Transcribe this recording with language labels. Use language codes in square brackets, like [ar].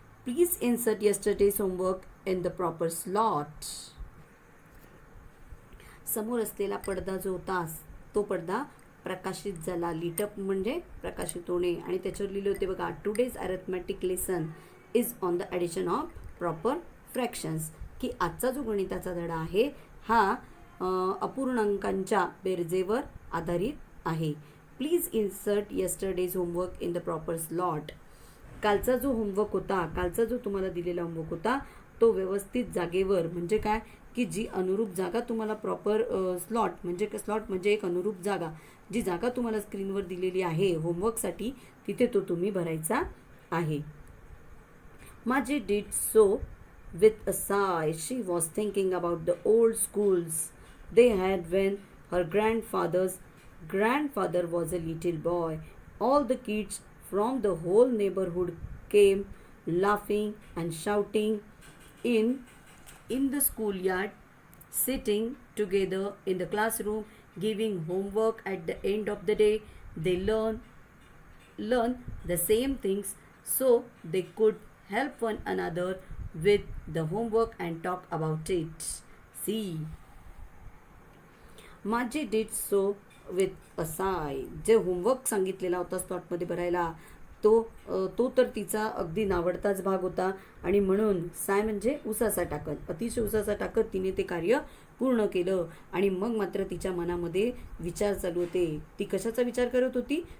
[en] Please insert yesterday's homework in the proper slot. [mr] समोर असलेला पडदा जो होता तो पडदा प्रकाशित झाला. लिटअप म्हणजे प्रकाशित होणे, आणि त्याच्यावर लिहिले होते बघा, [en] Today's arithmetic lesson is on the addition of proper fractions. [mr] की आजचा जो गणिताचा धडा आहे हा अपूर्णांकांच्या बेरजेवर आधारित आहे. [en] Please insert yesterday's homework in the proper slot. [mr] कालचा जो होमवर्क होता, कालचा जो तुम्हाला दिलेला होमवर्क होता तो व्यवस्थित जागेवर, म्हणजे काय की जी अनुरूप जागा तुम्हाला प्रॉपर स्लॉट म्हणजे एक अनुरूप जागा, जी जागा तुम्हाला स्क्रीनवर दिलेली आहे होमवर्कसाठी, तिथे तो तुम्ही भरायचा आहे. [en] Margie did so with a sigh. She was thinking about the old schools they had when her grandfather was a little boy. All the kids from the whole neighborhood came laughing and shouting in the schoolyard, sitting together in the classroom, giving homework at the end of the day. They learn the same things so they could help one another with the homework and talk about it. See, Margie did so with a sigh. [mr] जे homework सांगितलेला होता स्पॉटमध्ये भरायला तो तर तिचा अगदी नावडताच भाग होता आणि म्हणून साय म्हणजे उसाचा टाकत, अतिशय उसाचा टाकत तिने ते कार्य पूर्ण केलं. आणि मग मात्र तिच्या मनामध्ये विचार चालू होते. ती कशाचा विचार करत होती?